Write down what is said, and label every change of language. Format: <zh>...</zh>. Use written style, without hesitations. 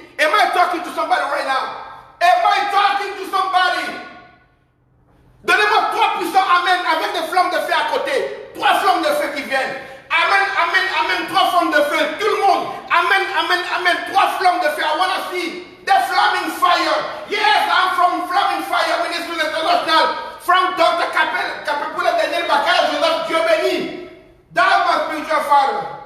<en>Am I talking to somebody right now? Am I talking to somebody?</en> <fr>Donnez-moi 3 puissants amen avec des flammes de feu à côté. 3 flammes de feu qui viennent. Amen, amen, amen. 3 flammes de feu. Tout le monde. Amen, amen, amen. 3 flammes de feu.</fr> <en>I want to see the flaming fire. Yes, I'm from Flaming Fire Ministry International. From Dr. Capepula Daniel Bakaya Joseph Dieu béni. That's my spiritual father.</en>